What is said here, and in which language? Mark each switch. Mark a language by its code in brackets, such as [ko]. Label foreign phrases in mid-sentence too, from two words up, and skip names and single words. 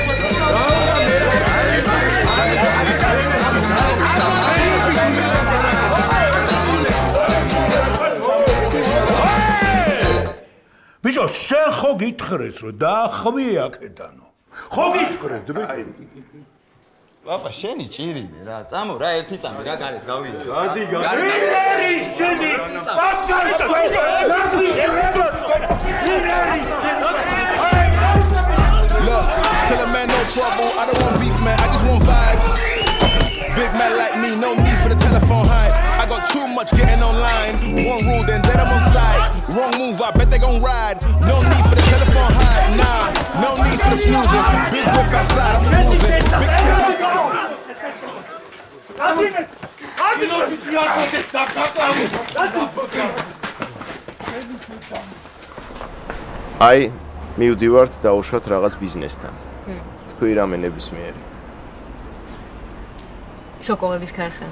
[ka] ბიჭო, შენ ხო გითხრეს რომ დაახვი აქედანო. ხო გითხრეს ბიჭო. პაპა, შენი ჭირიმე რა. წამო რა, ერთი წამი რა გარეთ გავიჯო. ადი გარეთ. შენი [en] Look, tell a man no trouble, I don't want beef, man, I just want vibes. Big man like me, no need for the telephone hype. I got too much getting online. One rule, then I'm on side. Wrong move, I bet they gon' ride. No need for the telephone hype, nah. No need for the snoozing. Big whip outside, I'm cruising. Big [ka] აი, მივდივართ დაუშვათ რაღაც ბიზნესთან. თქვი რამე ნებისმიერი. შოკოლადის ქარხანა.